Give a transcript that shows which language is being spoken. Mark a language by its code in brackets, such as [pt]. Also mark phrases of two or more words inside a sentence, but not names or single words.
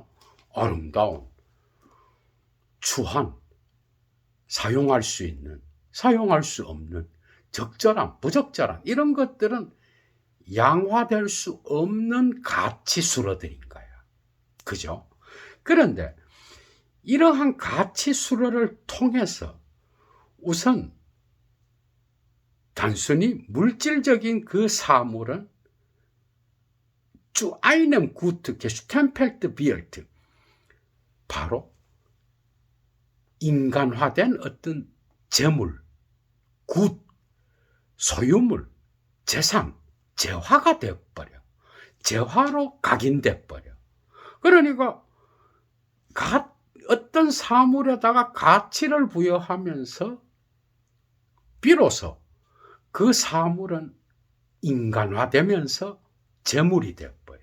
[ko] 아름다운, 추한, 사용할 수 있는, 사용할 수 없는, 적절한, 부적절한 이런 것들은 양화될 수 없는 가치수로들인 거야. 그죠? 그런데 이러한 가치수로를 통해서 우선 단순히 물질적인 그 사물은 [de] zu einem gut gestempelt wird. [ko] 바로 인간화된 어떤 재물, 굿, 소유물, 재산, 재화가 되어버려. 재화로 각인돼 버려. 그러니까 어떤 사물에다가 가치를 부여하면서 비로소 그 사물은 인간화되면서 재물이 되어버려.